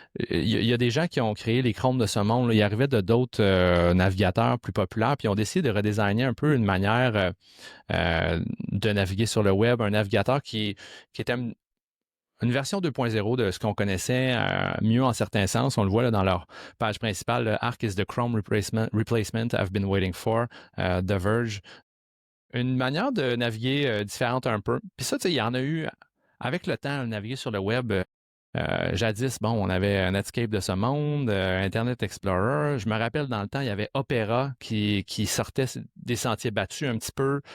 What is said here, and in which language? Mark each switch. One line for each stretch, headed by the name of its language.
French: Il y a des gens qui ont créé les Chrome de ce monde, là. Ils arrivaient de d'autres navigateurs plus populaires, puis ils ont décidé de redesigner un peu une manière de naviguer sur le web, un navigateur qui était une version 2.0 de ce qu'on connaissait, mieux en certains sens. On le voit là, dans leur page principale.
English: Arc is the Chrome replacement I've been waiting for, The Verge.
French: Une manière de naviguer différente un peu. Puis ça, tu sais, il y en a eu avec le temps, naviguer sur le web. Jadis, bon, on avait Netscape de ce monde, Internet Explorer. Je me rappelle dans le temps, il y avait Opera qui sortait des sentiers battus un petit peu.